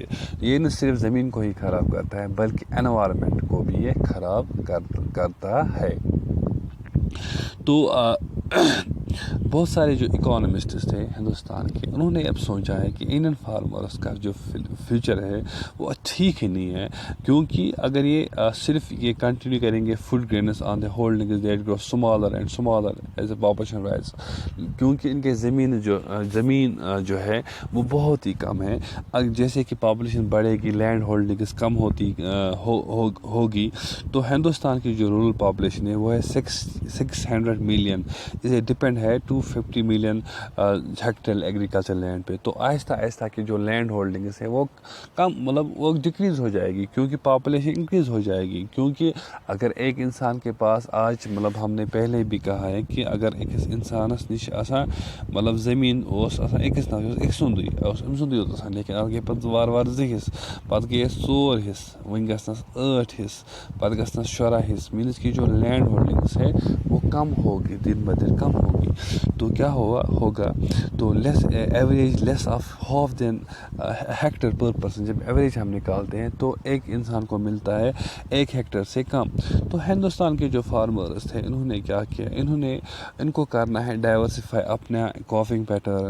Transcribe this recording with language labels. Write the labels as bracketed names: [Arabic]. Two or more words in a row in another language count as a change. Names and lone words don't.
[Urdu] یہ نہ صرف زمین کو ہی خراب کرتا ہے بلکہ انوائرمنٹ کو بھی یہ خراب کرتا ہے. تو بہت سارے جو اکانومسٹس تھے ہندوستان کے، انہوں نے اب سوچا ہے کہ [English] Indian farmers [Urdu] کا جو فیوچر ہے وہ ٹھیک ہی نہیں ہے، کیونکہ اگر یہ صرف یہ کنٹینیو کریں گے [English] food grains on the holding that grow smaller and smaller as a population rise, [Urdu] کیونکہ ان کے زمین جو ہے وہ بہت ہی کم ہے. جیسے کہ پاپولیشن بڑھے گی، [English] land holdings [Urdu] کم ہوگی، تو ہندوستان کی جو [English] rural population [Urdu] ہے وہ ہے 600 ملین. اسے ڈپینڈ ہے 250 ملین ہیکٹر [English] agriculture land [Urdu] پہ. تو آہستہ آہستہ کی جو [English] land holdings [Urdu] ہے وہ کم مطلب وہ ڈکریز ہو جائے گی کیونکہ پاپولیشن انکریز ہو جائے گی. کیونکہ اگر ایک انسان کے پاس آج مطلب ہم نے پہلے بھی کہا ہے کہ [Kashmiri] اگر ایک انسانس نش آسان مطلب زمین آسان أکس نفرس أکۍ سُنٛدُے أمۍ سُنٛدُے یوت آسان، لیکن اَتھ گٔے پَتہٕ وارٕ 2 حصہٕ، پَتہٕ گٔیَس 4 حصہٕ، وۄنۍ گژھنَس 8 حصہٕ، پَتہٕ گژھنَس 14 حصہٕ. [Urdu] مینس کہ جو [English] land holdings [Urdu] ہے وہ کم ہوگی، دن بدن کم ہوگی. تو کیا ہوگا تو [English] average less of half then hectare per person. [Urdu] جب ایوریج ہم نکالتے ہیں تو ایک انسان کو ملتا ہے 1 ہیکٹر سے کم. تو ہندوستان کے جو فارمرز تھے انہوں نے کیا کیا, ان کو کرنا ہے ڈائیورسفائی اپنا [English] cropping pattern.